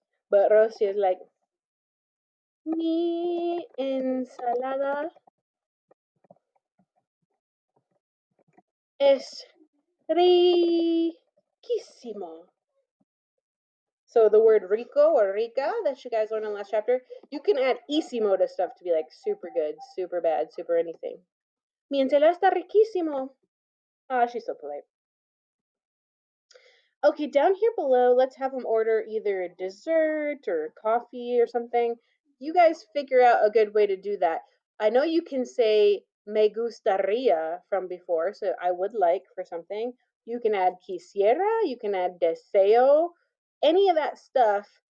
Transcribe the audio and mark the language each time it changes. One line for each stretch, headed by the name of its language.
English: But Rosy is like,
Spanish: mi ensalada es riquísimo.
English: So the word rico or rica that you guys learned in the last chapter, you can add isimo to stuff to be like super good, super bad, super anything.
Spanish: Mi ensalada está riquísimo.
English: Ah, she's so polite. Okay, down here below, let's have them order either a dessert or coffee or something. You guys figure out a good way to do that. I know you can say
Spanish: me gustaría
English: from before, so I would like for something. You can add quisiera, you can add deseo, any of that stuff.